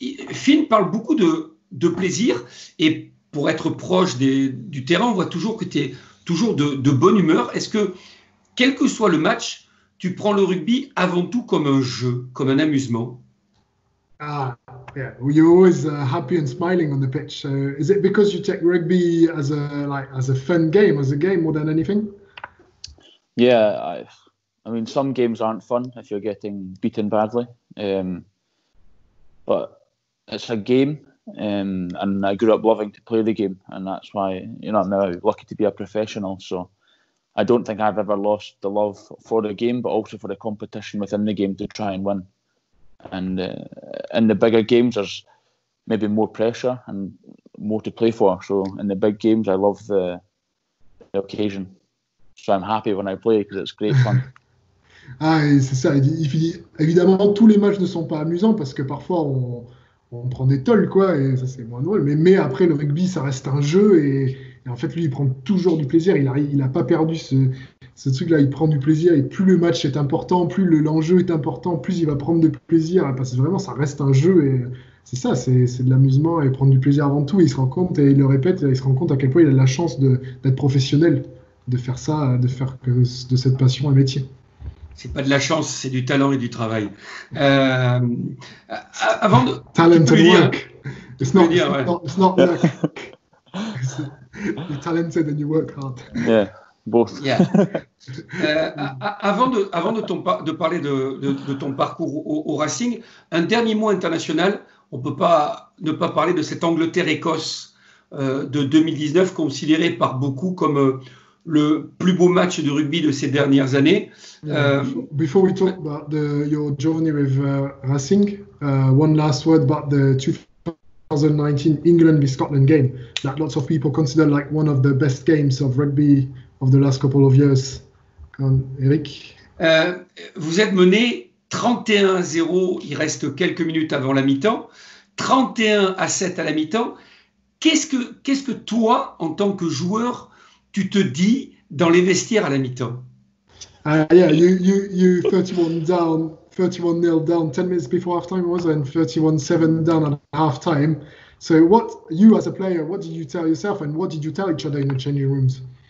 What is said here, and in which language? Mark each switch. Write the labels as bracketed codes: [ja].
[fr] Finn parle beaucoup de plaisir, et pour être proche du terrain, on voit toujours que tu es toujours de bonne humeur. Est-ce que, quel que soit le match, tu prends le rugby avant tout comme un jeu, comme un amusement? [en] Yeah, you're always happy and smiling on the pitch. So is it because you take rugby as a fun game, as a game more than anything? Yeah, I mean, some games aren't fun if you're getting beaten badly, but it's a game, and I grew up loving to play the game, and that's why I'm now lucky to be a professional. So I don't think I've ever lost the love for the game, but also for the competition within the game to try and win. And in the bigger games, there's maybe more pressure and more to play for. So in the big games, I love the occasion. So I'm happy when I play because it's great fun. [fr] C'est ça. Il dit, évidemment, tous les matchs ne sont pas amusants parce que parfois on prend des tolls, quoi, et ça c'est moins drôle. Mais après, le rugby, ça reste un jeu, et en fait, lui, il prend toujours du plaisir. Il n'a pas perdu ce truc-là. Il prend du plaisir, et plus le match est important, plus l'enjeu est important, plus il va prendre de plaisir, parce que vraiment, ça reste un jeu, et c'est ça, c'est de l'amusement et prendre du plaisir avant tout. Et il se rend compte, et il le répète, il se rend compte à quel point il a de la chance d'être professionnel, de faire ça, de faire de cette passion un métier. C'est pas de la chance, c'est du talent et du travail. Avant de... [en] Talent and work. It's not luck. You're talented and you work hard. Yeah, both. Yeah. [fr] Avant de parler de ton parcours au Racing, un dernier mot international. On ne peut pas ne pas parler de cette Angleterre-Écosse de 2019, considérée par beaucoup comme le plus beau match de rugby de ces dernières années. [en] Before we talk about your journey with Racing, one last word about the 2019 England v Scotland game that lots of people consider like one of the best games of rugby of the last couple of years. Eric? [fr] Vous êtes mené 31-0, il reste quelques minutes avant la mi-temps, 31-7 à la mi-temps. Qu'est-ce que toi, en tant que joueur, tu te dis dans les vestiaires à la mi-temps? [en] Yeah, you 31-0 down 10 minutes before half-time, was it? And 31-7 down at half-time. So what, you as a player, what did you tell yourself and what did you tell each other in the changing rooms?